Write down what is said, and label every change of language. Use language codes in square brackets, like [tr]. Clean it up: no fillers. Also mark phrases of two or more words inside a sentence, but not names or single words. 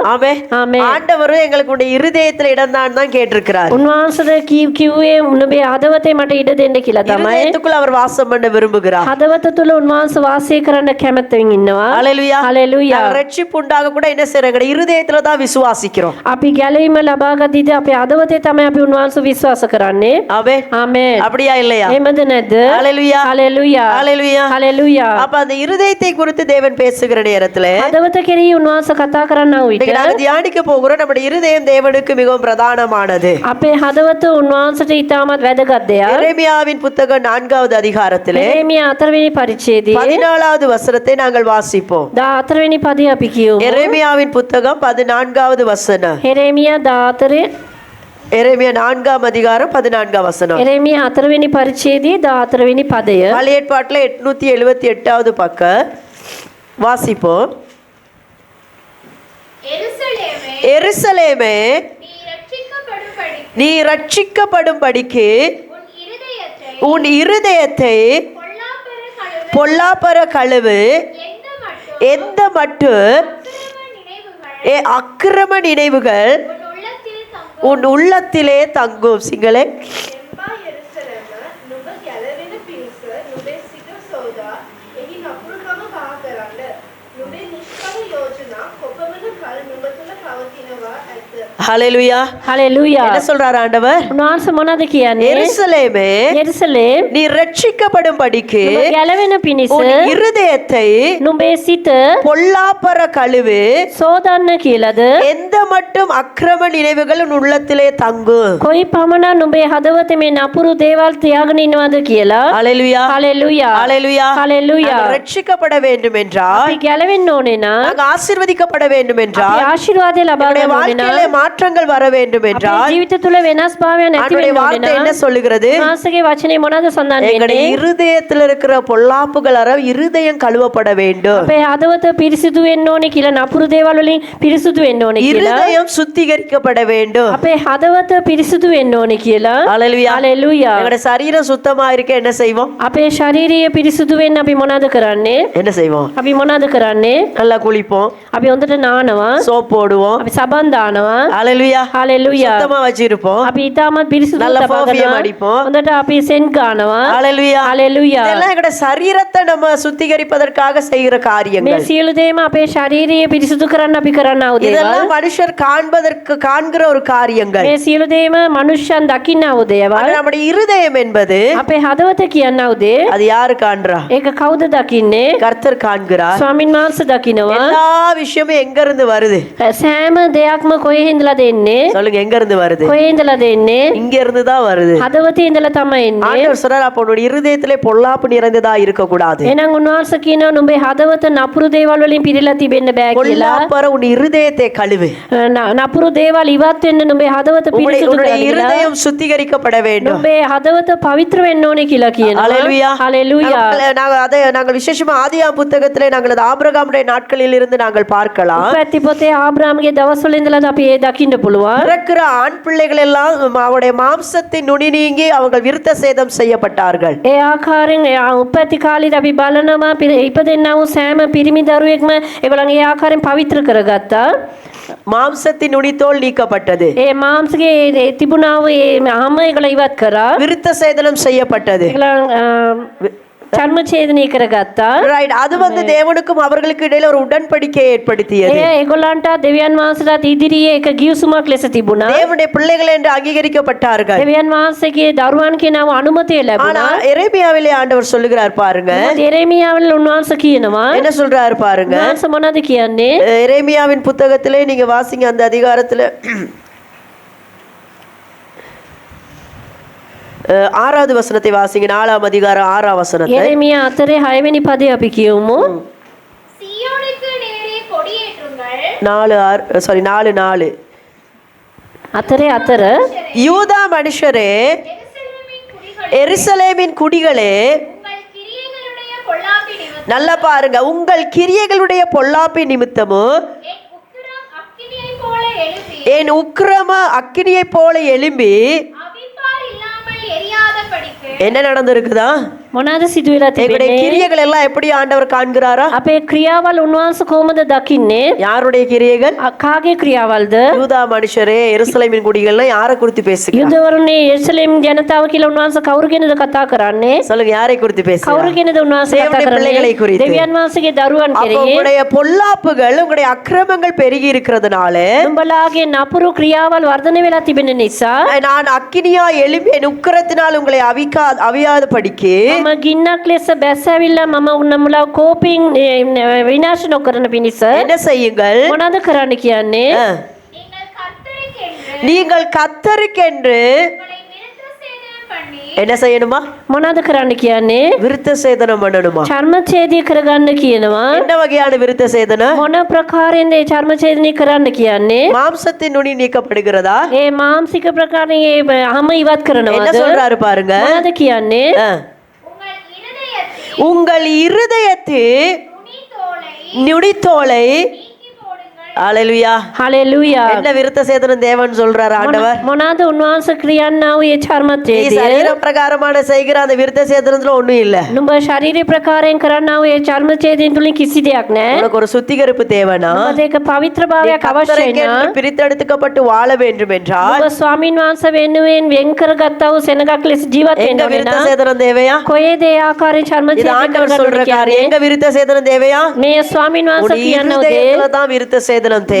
[ta] ஆமென். ஆமென். ஆண்டவர் எங்களுக்கு உடைய இருதயத்துல இடம் தான் கேட்டிருக்கிறார். [si] උන්වහන්සේ කිව්වේ උඹේ හදවතේ මට ඉඩ දෙන්න කියලා තමයි. [ta] இருதயத்துக்குள்ள அவர் வாசம் பண்ண விரும்புகிறார். [si] හදවත තුල උන්වහන්සේ වාසය කරන්න කැමැත්තෙන් ඉන්නවා. [ta] ஹalleluya. [si] හalleluya. [ta] ரட்சிப்பு உண்டாக கூட என்ன செய்றோம்? இருதயத்துல தான் விசுவாசிக்கிறோம். [si] අපි ගැලවීම ලබාගත්තී අපේ හදවතේ තමයි අපි උන්වහන්සේ විශ්වාස කරන්නේ. [ta] ஆமென். [si] ආමේන්. [ta] அப்படியா இல்லையா? [si] එහෙමද නැද්ද? [ta] ஹalleluya. [si] හalleluya. [ta] ஹalleluya. [si] හalleluya. [ta] அப்ப அந்த இருதயத்தை குறித்து தேவன் பேசுகிற நேரத்துல [si] හදවත කෙරෙහි උන්වහන්සේ කතා කරන්න විට [ta] நாங்க தியானிக்க போகிறோம். நம்முடைய இருதயம் தேவனுக்கு மிகவும் பிரதானமானது. [si] අපේ හදවත උන්වහන්සේට ඉතාමත් වැදගත් දෙයක්. [ta] எரேமியாவின் புத்தகம் 4வது அதிகாரத்திலே [si] එරේමියා 4 වෙනි පරිච්ඡේදයේ [ta] 14வது வசனத்தை நாங்கள் வாசிப்போம். [si] 14 වෙනි පදය අපි කියමු. [ta] எரேமியாவின் புத்தகம் 14வது வசனம். [si] එරේමියා 14 [ta] எரேமியா 4ஆம் அதிகாரம் 14ஆம் வசனம். [si] එරේමියා 4 වෙනි පරිච්ඡේදයේ 14 වෙනි පදය. [ta] பழைய ஏற்பாட்டில் 878வது பக்கம் வாசிப்போம். எருசலேமே நீ ரட்சிக்கப்படும்படிக்கு உன் இருதயத்தை பொல்லாப்பர கழுவு. எந்த மட்டும் அக்கிரம நினைவுகள் உன் உள்ளத்திலே தங்கும். சிங்களே [si] එම්බා යෙරුසලම නුඹ ගැලවෙන පිණිස නුඹේ සිත සෝදා එහි නපුරුකම පහ කරන්න. නුඹේ නිෂ්ඵල යෝජනා කොපමණ කල් නුඹ තුළ පවතිනවා ඇත. [ta] ஹalleluya. [si] හලෙලූයා. [ta] என்ன சொல்றார் ஆண்டவர்? [si] උන්වහන්සේ මොනවද කියන්නේ? [ta] எருசலேமே, [si] යෙරුසලේම් [ta] நீ ரட்சிக்கப்படும்படிக்கு [si] නුඹ ගැලවෙන පිණිස [ta] உன் இருதயத்தை [si] නුඹේ සිත [ta] பொல்லாப்பற கழுவு. [si] සෝදන්න කියලාද? [ta] எந்த மட்டும் அக்கிரம நினைவுகள் உன் உள்ளத்திலே தங்கும். [si] කොයි පමණක් නුඹේ හදවතේ මේ නපුරු දේවල් තියාගෙන ඉන්නවද කියලා. [ta] ஹalleluya. [si] හලෙලූයා. [ta] ஹalleluya. [si] හලෙලූයා. [ta] நாங்கள் ரட்சிக்கப்பட வேண்டும் என்றால், [si] අපි ගැලවෙන්න ඕනේ නම් [ta] நாங்கள் ஆசீர்வதிக்கப்பட வேண்டும் [si] අපි [ta] என்றால், [si] ආශිර්වාදය ලබා [ta] நம்முடைய [si] ගන්න ඕනේ [ta] வாழ்க்கையிலே [si] නම් [ta] மாற்றங்கள் வர வேண்டும் [si] අපේ [ta] என்றால், [si] ජීවිත තුළ වෙනස්භාවයක් නැති [ta] அவருடைய [si] වෙන්න ඕනේ [ta] வார்த்தை என்ன [si] නම් [ta] சொல்லுகிறது? [si] මාසගේ වචනේ මොනවද සඳහන් [ta] எங்களுடைய [si] වෙන්නේ? [ta] இருதயத்தில் இருக்கிற பொல்லாப்புகள் அற இருதயம் கழுவப்பட வேண்டும். [si] අපේ හදවත පිරිසිදු වෙන්න ඕනේ කියලා නපුරු දේවල් වලින් පිරිසිදු වෙන්න ඕනේ කියලා. [ta] இருதயம் சுத்திகரிக்கப்பட வேண்டும். [si] අපේ හදවත පිරිසිදු වෙන්න ඕනේ කියලා. [ta] ஹalleluya. [si] හalleluya. [ta] எங்களுடைய சரீரம் சுத்தமா இருக்க என்ன செய்வோம்? [si] අපේ ශාරීරිය පිරිසිදු වෙන්න අපි මොනවද කරන්නේ? [ta] என்ன செய்வோம்? [si] අපි මොනවද කරන්නේ? [ta] நல்லா குளிப்போம், [si] අපි හොඳට නානවා. [ta] சோப் போடுவோம். [si] අපි සබන් දානවා. [ta] ஹalleluya. [si] හalleluya. [ta] சுத்தமா வச்சிருப்போம். [si] අපි ඊටමත් පිරිසිදු [ta] நல்ல [si] තබා [ta] perfume [si] ගන්නවා. [ta] அடிப்போம். [si] හොඳට අපි සෙන්ට් ගන්නවා. [ta] ஹalleluya. [si] හalleluya. [ta] இதெல்லாம் எங்களுடைய சரீரத்தை நம்ம சுத்திகரிப்பதற்காக செய்கிற [si] මේ [ta] காரியங்கள். [si] සියලු දේම අපේ ශාරීරිය පිරිසිදු කරන්න අපි කරන්නා වූ දේවල්. [ta] இதெல்லாம் மனுஷர் காண்கிற ஒரு காரியங்கள். [si] මේ සියලු දේම මනුෂ්‍යයන් දකින්නා වූ දේවල්. [ta] ஆனா நம்முடைய இருதயம் என்பது, [si] අපේ හදවත කියන්නා වූ දේ [ta] அது யாரு காண்றா? [si] ඒක කවුද දකින්නේ? [ta] கர்த்தர் காண்கிறார். [si] ස්වාමින් වහන්සේ දකිනවා. [ta] எல்லா விஷயமும் எங்க இருந்து வருது? [si] සෑම දෙයක්ම කොහේ ඉඳලාද එන්නේ? [ta] சொல்லுங்க, எங்க இருந்து வருது? [si] කොහේ ඉඳලාද එන්නේ? [ta] இங்க இருந்து தான் வருது. [si] හදවතේ ඉඳලා තමයි එන්නේ. [ta] ஆண்டவர் சொல்றார், அப்ப உன்னுடைய இருதயத்திலே பொல்லாப்பு நிறைந்ததா இருக்க கூடாது. [si] එහෙනම් උන්වහන්සේ කියනවා නුඹේ හදවත නපුරු දේවල් වලින් පිරීලා තිබෙන්න බෑ කියලා. [ta] பொல்லாப்பற உன் இருதயத்தை கழுவு. [si] නපුරු දේවල් ඉවත් වෙන්න නුඹේ හදවත පිරිසිදු [ta] உன்னுடைய [si] කරගන්න. [ta] இருதயம் சுத்திகரிக்கப்பட வேண்டும். [si] නුඹේ හදවත පවිත්‍ර වෙන්න ඕනේ කියලා කියනවා. [ta] ஹalleluya. [si] හalleluya. [ta] நாங்கள் விசேஷமா ஆதியாம் புத்தகத்திலே நாங்கள் அது ஆபிரகாமுடைய நாட்களில் இருந்து நாங்கள் பார்க்கலாம். [si] උපැත්ති පොතේ ආබ්‍රාම්ගේ දවස්වල ඉඳලා අපි ඒ දකින්න පුළුවන්. [ta] பிறக்கிற ஆண் பிள்ளைகள் எல்லாம் அவருடைய மாம்சத்தின் நுனி நீங்கி அவர்கள் விருத்த சேதம் செய்யப்பட்டார்கள். [si] ඒ ආකාරයෙන් උපැත්ති කාලේ අපි බලනවා ඉපදෙන්නා වූ සෑම පිරිමි දරුවෙක්ම ඒගොල්ලන් ඒ ආකාරයෙන් පවිත්‍ර කරගත්තා. [ta] மாம்சத்தின் நுனித்தோல் நீக்கப்பட்டது. [si] ඒ මාංශගේ තිබුණා වූ ඒ හැම ඒගොල්ලෝ ඉවත් කරා. [ta] விருத்த சேதனம் செய்யப்பட்டது. [si] ඒගොල්ලන් චර්ම ඡේදනය කරගත්තා. [ta] ரைட். அது தேவனுக்கும் அவர்களுக்கு இடையில ஒரு உடன்படிக்கையை ஏற்படுத்தியது. [si] ඒ ඒගොල්ලන්ට දෙවියන් වහන්සේලාට ඉදිරියේ එක ගිවිසුමක් ලෙස තිබුණා. [ta] தேவனுடைய பிள்ளைகள் என்று அங்கீகரிக்கப்பட்டார்கள். [si] දෙවියන් වහන්සේගේ දරුවන් කියනව අනුමැතිය [ta] ஆனா [si] ලැබුණා. [ta] எரேமியாவிலே ஆண்டவர் சொல்லுகிறார் பாருங்க. [si] எரேமியாவில் உන්වහන්සේ කියනවා. [ta] என்ன சொல்றாரு பாருங்க. [si] උන්වහන්සේ මොනවද කියන්නේ? [ta] எரேமியாவின் புத்தகத்திலே நீங்க வாசிங்க, அந்த அதிகாரத்துல 6வது வசனத்தை வாசிங்க. 4ஆம் அதிகாரம் 6ஆம் வசனத்தை. [si] எரேமியா 4 වෙනි පදේ අපි කියමු. [ta] சீயோனுக்கு நேரே கொடியேற்றுங்கள். 4:4 4 யூதா மனுஷரே, எருசலேமின் குடிகளே, உங்கள் கிரியைகளுடைய பொல்லாப்பி நிமித்தம் நல்லா பாருங்க, உங்கள் கிரியைகளுடைய பொல்லாப்பி நிமித்தமும் என் உக்கிரம் அக்கினியை போல எழுப்பி அவிப்பார் இல்லாமல் அவிப்பார் இல்லாமல் எரியாதபடிக்கு என்ன நடந்திருக்குதா? [si] මොනවාද සිදු වෙලා [ta] எங்களுடைய [si] තිබෙන්නේ? [ta] கிரியைகள் எல்லாம் எப்படி ஆண்டவர் காண்கிறாரா? [si] අපේ ක්‍රියාවල් උන්වහන්සේ කොහොමද දකින්නේ? [ta] யாருடைய கிரியைகள்? [si] කාගේ ක්‍රියාවල්ද? [ta] யூதா மனுஷரே, எருசலேமின் குடிகள்னா யாரை குறித்து பேசுகிறார்? [si] යුදවරුනේ යෙරුසලේම් ජනතාව කියලා උන්වහන්සේ කවුරු ගැනද කතා කරන්නේ? [ta] சொல்லுங்க, யாரை குறித்து [si] කවුරු [ta] பேசுகிறார்? [si] ගැනද උන්වහන්සේ කතා [ta] தேவனுடைய பிள்ளைகளை [si] කරන්නේ? [ta] குறித்து. [si] දෙවියන් වහන්සේගේ දරුවන් [ta] அப்போ [si] කෙරෙහි [ta] உங்களுடைய பொல்லாப்புகள், உங்களுடைய அக்கிரமங்கள் பெருகி இருக்கிறதுனால [si] උඹලාගේ නපුරු ක්‍රියාවල් වර්ධනය වෙලා තිබෙන නිසා [ta] நான் அக்கினியா எழும்பி என் உக்கிரத்தினால் உங்களை அவியாத படிக்கு [si] මම ගින්නක් ලෙස බැස්සවිල්ලා මම උන්නමුලා කෝපින් විනාශ නොකරන පිණිස [ta] என்ன செய்யுங்கள்? [si] මොනවද කරන්න කියන්නේ? [ta] நீங்கள் கர்த்தருக்கென்று உங்களை விருத்த சேதனம் பண்ணி என்ன செய்யணுமா? [si] මොනවද කරන්න කියන්නේ? [ta] விருத்த சேதனம் பண்ணணுமா? [si] චර්මඡේදය කරගන්න කියනවා. [ta] என்ன வகையான விருத்த சேதனம்? [si] මොන ප්‍රකාරයෙන්ද ඒ චර්මඡේදනය කරන්න කියන්නේ? [ta] மாம்சத்தின் நுனி நீக்கப்படுகிறதா? [si] ඒ මානසික ප්‍රකාරයෙන් ඒ හැම ඉවත් [ta] என்ன [si] කරනවාද? [ta] சொல்றாரு பாருங்க. [si] මොනවද කියන්නේ? [ta] உங்கள் இருதயத்தில் உங்கள் இருதயத்தில் நுனித்தோலை நுனித்தோலை நீக்கி போடுங்கள். ஹalleluya. [si] හලෙලූයා. [ta] என்ன விருத்த சேதனம் தேவன் சொல்றாரு ஆண்டவர்? [si] මොනවාද උන්වහන්සේ ක්‍රියන්නා වූ ඒ [ta] நீ [si] චර්මච්ඡේදය? [ta] சரீர பிரகாரமான செய்கிற அந்த விருத்த சேதனத்துல ஒண்ணும் இல்ல. [si] නුඹ ශරීරය ප්‍රකාරයෙන් කරන්නා වූ ඒ චර්මච්ඡේදයෙන් තුලින් කිසි දෙයක් නැහැ. [ta] உனக்கு ஒரு சுத்திகரிப்பு தேவைனா [si] නුඹට ඒක පවිත්‍ර [ta] நீ [si] භාවයක් අවශ්‍යයි [ta] கர்த்தருக்கென்று [si] නම් [ta] பிரித்தெடுக்கப்பட்டு வாழ வேண்டும் என்றால் [si] නුඹ ස්වාමීන් වහන්සේ වෙනුවෙන් වෙන් කරගත්තා වූ සෙනගක් ලෙස ජීවත් [ta] எங்க [si] වෙන්න [ta] விருத்த [si] ඕන. [ta] சேதனம் தேவையா? [si] කොහේද ඒ ආකාරයෙන් [ta] இது [si] චර්මච්ඡේදය [ta] ஆண்டவர் சொல்ற [si] කරගන්න [ta] காரியம். எங்க விருத்த சேதனம் தேவையா? [si] මේ ස්වාමීන් වහන්සේ [ta] உன் [si] කියනවා දේ [ta] இருதயத்துல தான் விருத்த சேதனம் தேவை.